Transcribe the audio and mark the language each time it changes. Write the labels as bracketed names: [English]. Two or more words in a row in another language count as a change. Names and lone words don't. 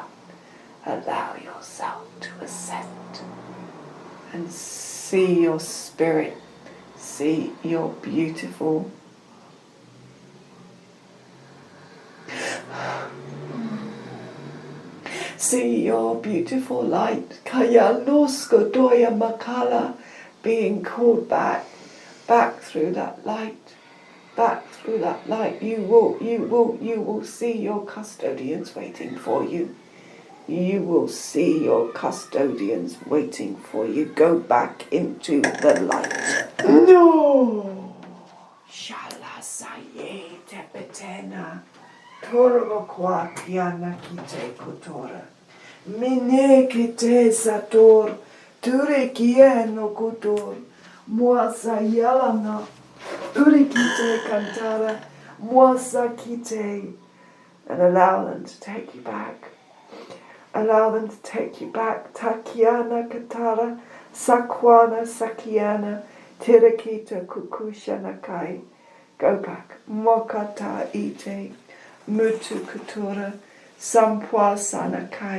[English] Allow yourself to ascend and see your spirit, see your beautiful light, Kaya Nosko Doya Makala, being called back through that light. Back through that light, you will see your custodians waiting for you. You will see your custodians waiting for you. Go back into the light. No! Shala saye tepetena. Torva kwa kiana kite kutora. Mine kite sator. Ture kieno kutor. Muasa yalana. Urikite kantara. Muasa kite. And allow them to take you back. Allow them to take you back. Takiana Katara, Sakwana Sakiana, Tirakita Kukusha Nakai. Go back. Mokata Ite, Mutu Kutura, Sampwa Sanakai.